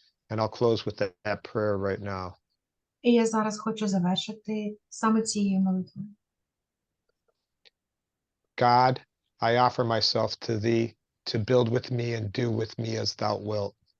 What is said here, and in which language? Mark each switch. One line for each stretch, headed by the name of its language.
English: And I'll close with that prayer right now.
Ukrainian: І я зараз хочу завершити саме цією молитвою.
English: God, I offer myself to thee to build with me and do with me as thou wilt.